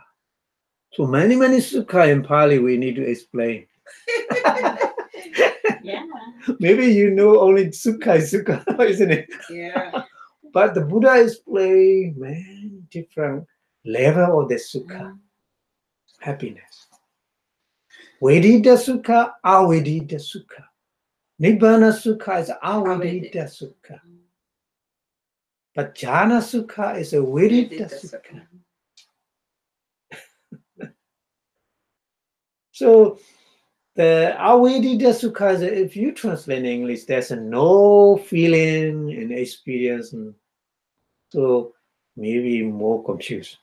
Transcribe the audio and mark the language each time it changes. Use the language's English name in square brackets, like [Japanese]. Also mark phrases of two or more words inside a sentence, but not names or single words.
[English] So many Sukha in Pali we need to explain. Yeah. Maybe you know only Sukha, isn't it? Yeah. But the Buddha explained many different level of the Sukha. Happiness. [Pali] Vedita Sukha, Avedita Sukha. Nibbana Sukha is Avedita Sukha. But Jhāna Sukha [English] is a [Pali] Vedita Sukha. [English] So the [Pali] Avedita Sukha [English] is, if you translate in English, there's no feeling and experience. So maybe more confused.